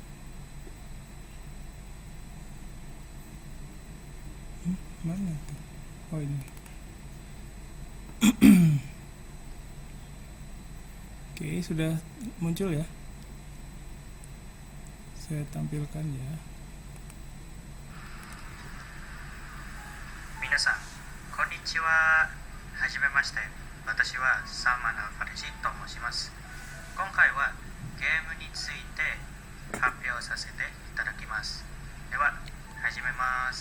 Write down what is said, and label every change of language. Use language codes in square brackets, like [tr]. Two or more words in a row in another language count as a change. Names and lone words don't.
[id] Mana tuh? Oh ini. Oke, sudah muncul ya. Saya tampilkan ya. [ja] 皆さん、こんにちは、はじめまして. 私はサーマナ・ファレジと申します。今回はゲームについて発表させていただきます。では始めます。